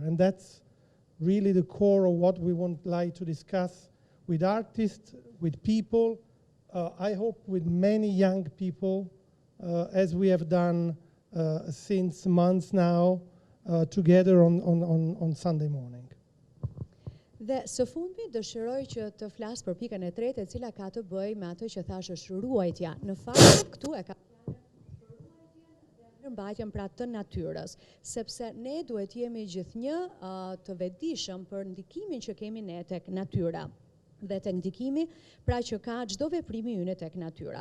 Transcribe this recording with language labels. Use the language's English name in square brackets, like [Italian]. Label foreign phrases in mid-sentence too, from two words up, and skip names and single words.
[English] And that's really the core of what we would like to discuss with artists, with people, I hope with many young people, as we have done since months now, together on Sunday morning. [Albanian] Dhe së fundmi dëshiroj që të flas për pikën e tretë, e cila ka të bëjë me atë që thash është ruajtja. Në fakt këtu e ka mbajtjen pra të natyrës, sepse ne duhet jemi gjithnjë të vetëdijshëm për ndikimin që kemi ne tek natyra dhe tek ndikimi pra që ka çdo veprimi ynë tek natyra.